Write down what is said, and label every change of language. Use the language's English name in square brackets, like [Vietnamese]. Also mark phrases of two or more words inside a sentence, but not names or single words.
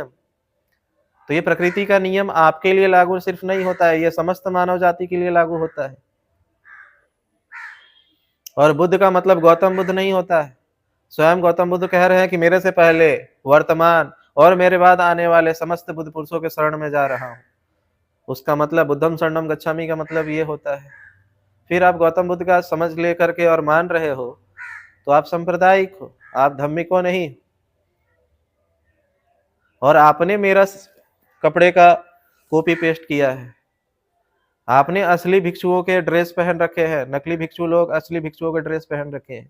[Hindi] तो ये प्रकृति का नियम आपके लिए लागू सिर्फ नहीं होता है, ये समस्त मानव जाति के लिए लागू होता है। और बुद्ध का मतलब गौतम बुद्ध नहीं होता है। स्वयं गौतम बुद्ध कह रहे हैं कि मेरे से पहले, वर्तमान और मेरे बाद आने वाले समस्त बुद्ध पुरुषों के शरण में जा रहा हूँ। उसका मतलब [Pali] बुद्धम शरणम गच्छामि [Hindi] का मतलब ये होता है। फिर आप गौतम बुद्ध का समझ ले करके और मान रहे हो तो आप सांप्रदायिक हो, आप धम्मिक हो नहीं। और आपने मेरा कपड़े का [English] copy paste [Hindi] किया है, आपने असली भिक्षुओं के ड्रेस पहन रखे हैं, नकली भिक्षु लोग असली भिक्षुओं के ड्रेस पहन रखे हैं।